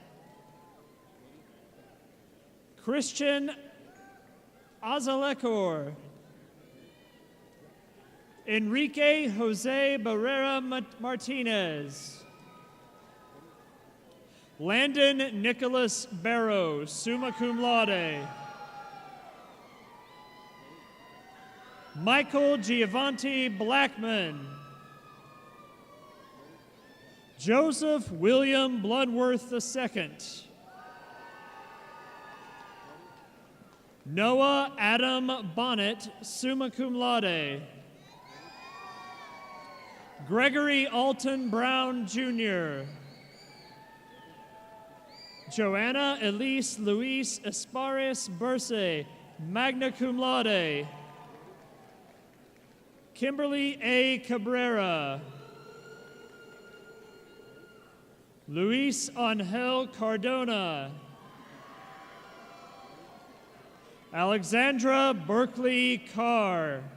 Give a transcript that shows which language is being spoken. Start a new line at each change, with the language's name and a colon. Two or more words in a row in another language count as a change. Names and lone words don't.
English: Christian Azalekor. Enrique Jose Barrera Martinez. Landon Nicholas Barrow,
Latin: summa cum laude.
English: Michael Giovanni Blackman. Joseph William Bloodworth II. Noah Adam Bonnet,
Latin: summa cum laude.
English: Gregory Alton Brown, Jr. Joanna Elise Luis Esparis Burse,
Latin: magna cum laude.
English: Kimberly A. Cabrera. Luis Angel Cardona. Alexandra Berkeley Carr.